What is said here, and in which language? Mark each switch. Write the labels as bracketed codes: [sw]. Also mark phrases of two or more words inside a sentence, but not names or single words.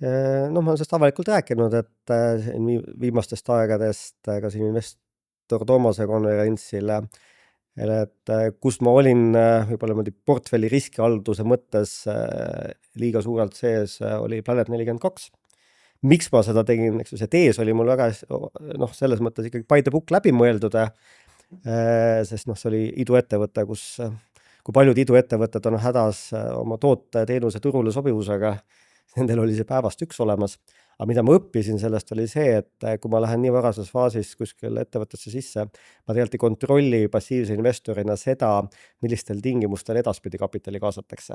[et] Noh, ma olen sellest avalikult rääkinud, et viimastest aegadest ka siin investor Toomase konverentsil, et kus ma olin võib-olla portfelli riskihalduse mõttes liiga suurelt sees, oli Planet 42. Miks ma seda tegin, eks ju, see tees oli mul väga selles mõttes ikkagi [en] by the book [et] läbi mõeldud, sest see oli iduettevõte, kui paljud iduettevõtted on hädas oma toote teenuse turule sobivusega, nendel oli see päevast üks olemas. Aga mida ma õppisin sellest oli see, et kui ma lähen nii varases faasis kuskil ettevõttesse sisse, ma tegelikult ei kontrolli passiivse investorina seda, millistel tingimustel edaspidi kapitali kaasatakse.